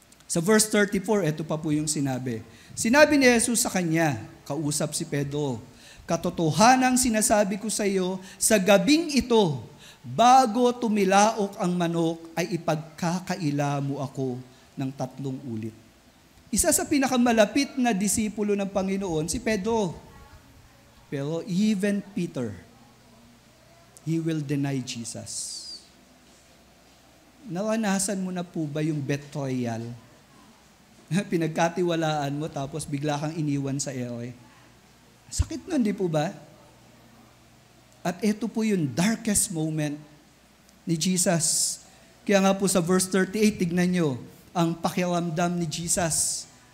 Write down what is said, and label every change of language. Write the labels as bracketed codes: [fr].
[tl] Sa verse 34, ito pa po yung sinabi. Sinabi ni Jesus sa kanya, kausap si Pedro, katotohanang sinasabi ko sa iyo, sa gabing ito, bago tumilaok ang manok, ay ipagkakaila mo ako ng 3 ulit. Isa sa pinakamalapit na disipulo ng Panginoon, si Pedro. [en] Pero even Peter, he will deny Jesus. [tl] Naranasan mo na po ba yung betrayal? Pinagkatiwalaan mo tapos bigla kang iniwan sa ere. Sakit nun, di po ba? At ito po yung darkest moment ni Jesus. Kaya nga po sa verse 38, tignan nyo, ang pakiramdam ni Jesus.